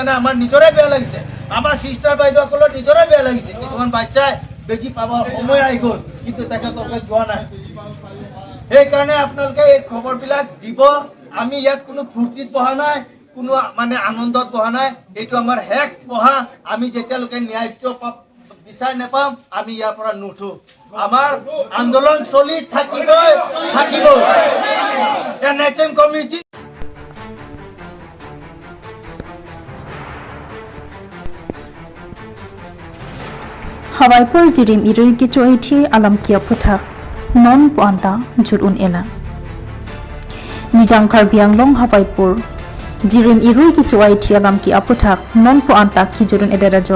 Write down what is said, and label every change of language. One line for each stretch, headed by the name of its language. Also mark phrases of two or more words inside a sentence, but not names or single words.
Assamese: নাই আমাৰ নিজৰে বেয়া লাগিছে আমাৰ চিষ্টাৰ বাইদেউসকলৰ নিজৰে বেয়া লাগিছে কিছুমান বাচ্চাই বেজি পাবৰ সময় আহি গ'ল কিন্তু তেখেতলোকে যোৱা নাই সেইকাৰণে আপোনালোকে এই খবৰবিলাক দিব আমি ইয়াত কোনো ফূৰ্তিত বহা নাই কোনো মানে আনন্দত বহা নাই এইটো আমাৰ শেষ বহা আমি যেতিয়ালৈকে ন্যায্য বিচাৰ নাপাম আমি ইয়াৰ পৰা নুঠো আমাৰ আন্দোলন চলি থাকিব NHM কমিটি
Karbi: Hawaipur jirim irui kicu aiti alam kia putak non puanta jurun elan. Nijang Karbi Anglong Hawaipur jirim irui kicu aiti alam kia putak non puanta ki jurun edera jok.